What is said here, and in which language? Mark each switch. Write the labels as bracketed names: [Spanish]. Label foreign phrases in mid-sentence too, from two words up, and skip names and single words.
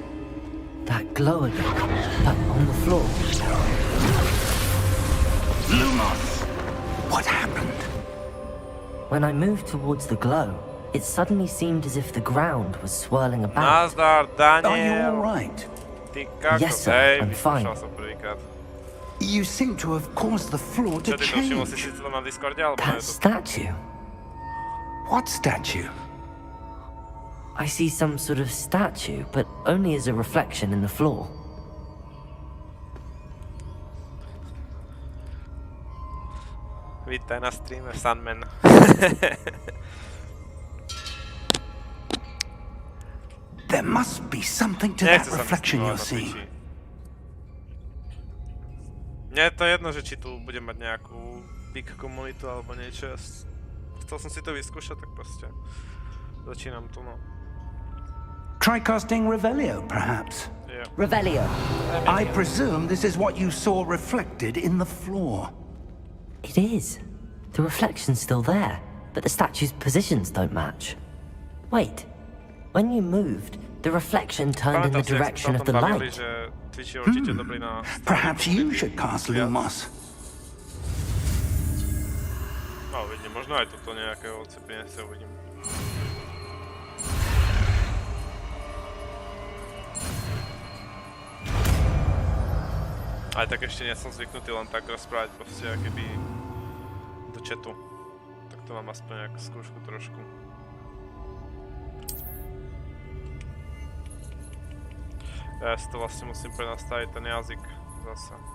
[English] That glow again, but on the floor. Lumos! What happened? When I moved towards the glow, it suddenly seemed as if the ground was swirling about. [Slovak] Nazdar, Daniel. [English] Are you all right? Ty kakos, Yes, sir, [Slovak] hej, [English] I'm fine. [Slovak] vyskúšal som prvýkrát. [English] You seem to have caused the floor to [Slovak] Čo ty to všimol si [English] change. [Slovak] si to na Discorde, alebo [English] That [Slovak] je to... [English] statue. What statue? I see some sort of statue, but only as a reflection in the floor. [Slovak] Vítaj na streame, Sunman. [English] There must be something to that [Slovak] Nechce sa mi [English] reflection [Slovak] streamovať [English] you're [Slovak] na [English] seeing. [Slovak] Twitchi. Mne je to jedno, že či tu budem mať nejakú big komunitu alebo niečo. Chcel som si to vyskúšať, tak proste začínam tu, no. [English] Try casting Revelio, perhaps. Yeah. Revelio. I presume this is what you saw reflected in the floor. It is. The reflection's still there, but the statue's positions don't match. Wait. When you moved, the reflection turned in the [Slovak] Pamätám si, jak [English] direction [Slovak] sme [English] of [Slovak] sa o [English] the [Slovak] tom bavili, [English] light. [Slovak] že Twitch je určite dobrý na... [English] Perhaps you should cast Lumos. [Slovak] No, vidím, možno aj toto nejakého odcepenie sa uvidím. Aj tak ešte nie som zvyknutý len tak rozprávať proste akoby do chatu. Tak to mám aspoň nejakú skúšku trošku. Ja si to vlastne musím prenastaviť ten jazyk zase.